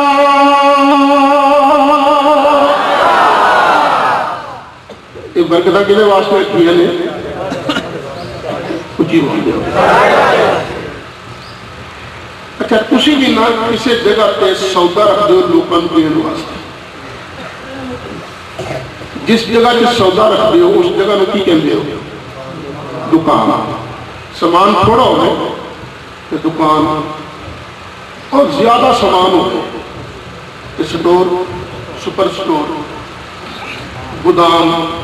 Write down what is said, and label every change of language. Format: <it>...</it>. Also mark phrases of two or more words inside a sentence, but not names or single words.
<pa>یہ برکتاں کدے واسطے رکھی ہے نے؟ اچھی بول دے. اچھا تسی بھی نہ کسی جگہ تے سودا رکھ دو لوکاں نوں دین واسطے. جس جگہ تے سودا رکھ دیو اس جگہ نوں کی کہندے ہو؟ دکان. سامان تھوڑا ہو تے دکان اور زیادہ سامان ہو تے</pa> <en>store super store</en> <pa>گودام.</pa>